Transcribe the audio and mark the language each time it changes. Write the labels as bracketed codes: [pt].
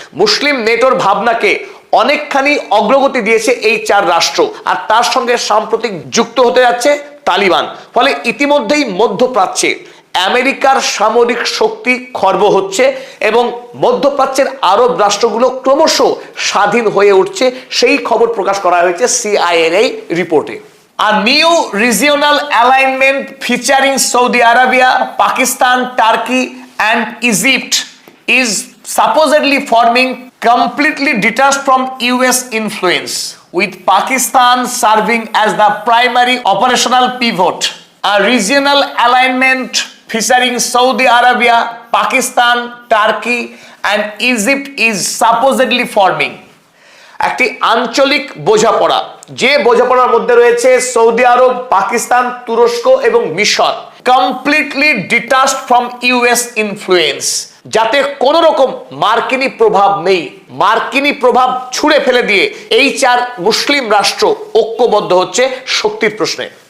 [bn] মুসলিম নেটোর ভাবনাকে অনেকখানি অগ্রগতি দিয়েছে এই 4 রাষ্ট্র, আর তার সঙ্গে সাম্প্রতিক যুক্ত হতে যাচ্ছে তালিবান। ফলে ইতিমধ্যেই মধ্যপ্রাচ্যে আমেরিকার সামরিক শক্তি খর্ব হচ্ছে এবং মধ্যপ্রাচ্যের আরব রাষ্ট্রগুলো ক্রমশ স্বাধীন হয়ে উঠছে। সেই খবর প্রকাশ করা হয়েছে সিআইএ রিপোর্টে। [en] A new regional alignment featuring Saudi Arabia, Pakistan, Turkey and Egypt is supposedly forming, completely detached from US influence, with Pakistan serving as the primary operational pivot. A regional alignment featuring Saudi Arabia, Pakistan, Turkey and Egypt is supposedly forming. [bn] একটি আঞ্চলিক বোঝাপড়া, যে বোঝাপড়ার মধ্যে রয়েছে Saudi আরব, পাকিস্তান, তুরস্ক এবং মিশর, [en] completely detached from US influence, [bn] যাতে কোনো রকম মার্কিনী প্রভাব নেই। মার্কিনী প্রভাব ছুঁড়ে ফেলে দিয়ে এই 4 মুসলিম রাষ্ট্র ঐক্যবদ্ধ হচ্ছে শক্তির প্রশ্নে।